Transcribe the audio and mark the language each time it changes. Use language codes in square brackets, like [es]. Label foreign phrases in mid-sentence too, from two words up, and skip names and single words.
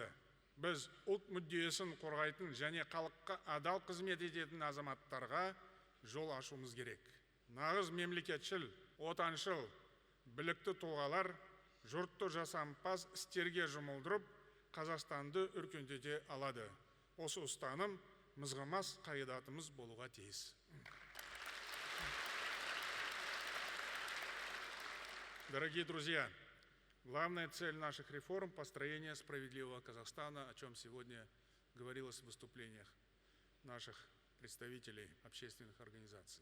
[kk] Біз ұлт мүддесін қорғайтын және халыққа адал қызмет ететін азаматтарға жол ашуымыз керек. Нағыз мемлекетшіл, отаншыл, білікті тұлғалар жұртты жасампаз істерге жұмылдырып, Қазақстанды өркендете алады. Осы ұстаным мызғымас қағидатымыз болуға тиіс. [ru] Дорогие друзья, главная цель наших реформ – построение справедливого Казахстана, о чем сегодня говорилось в выступлениях наших представителей общественных организаций.